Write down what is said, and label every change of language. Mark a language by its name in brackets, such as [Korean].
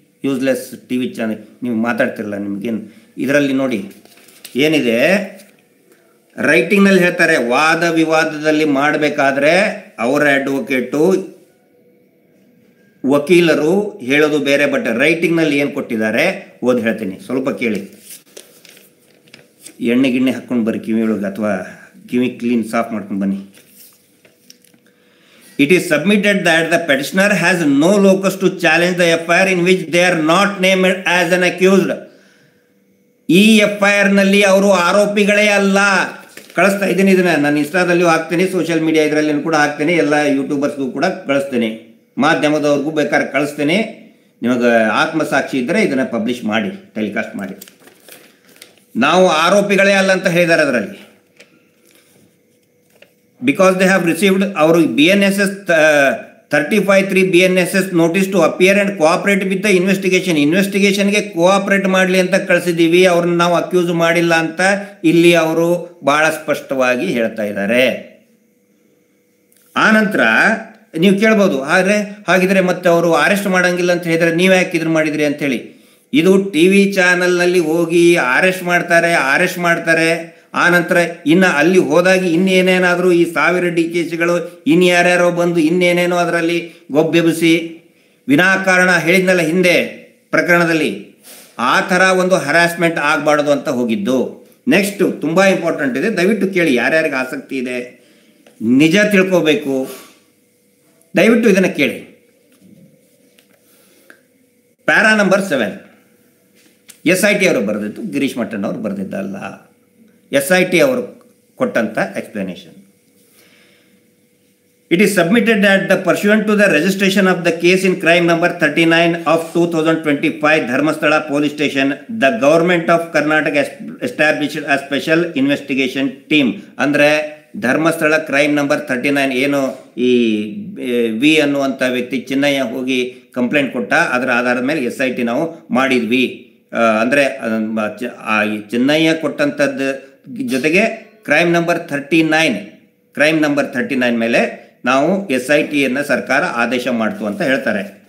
[Kannada] Useless T V channel. ನೀವು ಮಾತಾಡ್ತಿರಲ್ಲ, ನಿಮಗೇನು ಇದರಲ್ಲಿ ನೋಡಿ ಏನಿದೆ, ರೈಟಿಂಗ್ನಲ್ಲಿ ಹೇಳ್ತಾರೆ, ವಾದ ವಿವಾದದಲ್ಲಿ ಮಾಡಬೇಕಾದ್ರೆ ಅವರ ಅಡ್ವೊಕೇಟು ವಕೀಲರು ಹೇಳೋದು ಬೇರೆ, ಬಟ್ ರೈಟಿಂಗ್ನಲ್ಲಿ ಏನು ಕೊಟ್ಟಿದ್ದಾರೆ ಓದಿ ಹೇಳ್ತೀನಿ, ಸ್ವಲ್ಪ ಕೇಳಿ. ಎಣ್ಣೆ ಗಿಣ್ಣೆ ಹಾಕ್ಕೊಂಡು ಬರ್ರಿ ಕಿವಿ ಒಳಗೆ, ಅಥವಾ ಕಿವಿ ಕ್ಲೀನ್ ಸಾಫ್ ಮಾಡ್ಕೊಂಡು ಬನ್ನಿ. [English] It is submitted that the petitioner has no locus to challenge the FIR in which they are not named as an accused. [Kannada] ಈ FIR ನಲ್ಲಿ ಅವರು ಆರೋಪಿಗಳೇ ಅಲ್ಲ. ಕಳಿಸ್ತಾ ಇದ್ದೀನಿ, ಇದನ್ನ ನಾನು ಇನ್ಸ್ಟಾದಲ್ಲಿಯೂ ಹಾಕ್ತೀನಿ, ಸೋಷಿಯಲ್ ಮೀಡಿಯಾ ಇದರಲ್ಲಿ ಕೂಡ ಹಾಕ್ತೀನಿ, ಎಲ್ಲ ಯೂಟ್ಯೂಬರ್ಸ್ಗೂ ಕೂಡ ಕಳಿಸ್ತೀನಿ, ಮಾಧ್ಯಮದವ್ರಿಗೂ ಬೇಕಾದ್ರೆ ಕಳಿಸ್ತೀನಿ. ನಿಮಗೆ ಆತ್ಮಸಾಕ್ಷಿ ಇದ್ದರೆ ಇದನ್ನು ಪಬ್ಲಿಷ್ ಮಾಡಿ, ಟೆಲಿಕಾಸ್ಟ್ ಮಾಡಿ. ನಾವು ಆರೋಪಿಗಳೇ ಅಲ್ಲ ಅಂತ ಹೇಳಿದ್ದಾರೆ ಅದರಲ್ಲಿ. [English] Because they have received our BNSS 35(3) BNSS notice to appear and cooperate with the investigation. [Kannada] ಇನ್ವೆಸ್ಟಿಗೇಷನ್ಗೆ cooperate ಮಾಡಲಿ ಅಂತ ಕಳಿಸಿದ್ದೀವಿ, ಅವ್ರನ್ನ ನಾವು ಅಕ್ಯೂಸ್ ಮಾಡಿಲ್ಲ ಅಂತ ಇಲ್ಲಿ ಅವರು ಭಾಳ ಸ್ಪಷ್ಟವಾಗಿ ಹೇಳ್ತಾ ಇದ್ದಾರೆ. ಆನಂತರ ನೀವು ಕೇಳ್ಬೋದು, ಹಾಗಿದ್ರೆ ಮತ್ತೆ ಅವರು ಅರೆಸ್ಟ್ ಮಾಡಂಗಿಲ್ಲ ಅಂತ ಹೇಳಿದ್ರೆ ನೀವು ಯಾಕೆ ಇದ್ರ ಮಾಡಿದ್ರಿ ಅಂಥೇಳಿ. ಇದು ಟಿ ವಿ ಚಾನಲ್ನಲ್ಲಿ ಹೋಗಿ ಅರೆಸ್ಟ್ ಮಾಡ್ತಾರೆ. ಆನಂತರ ಇನ್ನು ಅಲ್ಲಿ ಹೋದಾಗಿ ಇನ್ನೇನೇನಾದರೂ ಈ 1000 DKCಗಳು ಇನ್ಯಾರ್ಯಾರೋ ಬಂದು ಇನ್ನೇನೇನೋ ಅದರಲ್ಲಿ ಗೊಬ್ಬೆಬ್ಬಿಸಿ ವಿನಾಕಾರಣ ಹೇಳಿದ್ನಲ್ಲ ಹಿಂದೆ ಪ್ರಕರಣದಲ್ಲಿ, ಆ ಥರ ಒಂದು ಹರಾಸ್ಮೆಂಟ್ ಆಗಬಾರ್ದು ಅಂತ ಹೋಗಿದ್ದು. ನೆಕ್ಸ್ಟು ತುಂಬ ಇಂಪಾರ್ಟೆಂಟ್ ಇದೆ, ದಯವಿಟ್ಟು ಕೇಳಿ, ಯಾರ್ಯಾರಿಗೆ ಆಸಕ್ತಿ ಇದೆ, ನಿಜ ತಿಳ್ಕೋಬೇಕು, ದಯವಿಟ್ಟು ಇದನ್ನು ಕೇಳಿ. ಪ್ಯಾರಾ ನಂಬರ್ 7 SIT ಅವರು ಬರೆದಿದ್ದು, ಗಿರೀಶ್ ಮಟ್ಟನ್ ಅವರು ಬರೆದಿದ್ದಲ್ಲ, SIT ಅವರು ಕೊಟ್ಟಂಥ explanation. [English] It is submitted that the pursuant to the registration of the case in crime number 39 of 2025 Dharmasthala Police Station, the government of Karnataka established a special investigation team. [Kannada] ಅಂದರೆ Dharmasthala crime number 39 ಏನು ಈ V ಅನ್ನುವಂಥ ವ್ಯಕ್ತಿ ಚಿನ್ನಯ್ಯ ಹೋಗಿ complaint ಕೊಟ್ಟ, ಅದರ ಆಧಾರದ ಮೇಲೆ SIT ನಾವು ಮಾಡಿದ್ವಿ. ಅಂದರೆ ಚಿನ್ನಯ್ಯ ಕೊಟ್ಟಂಥದ್ದು ಜೊತೆಗೆ ಕ್ರೈಮ್ ನಂಬರ್ 39 ಮೇಲೆ ನಾವು SITಯನ್ನು ಸರ್ಕಾರ ಆದೇಶ ಮಾಡ್ತು ಅಂತ ಹೇಳ್ತಾರೆ.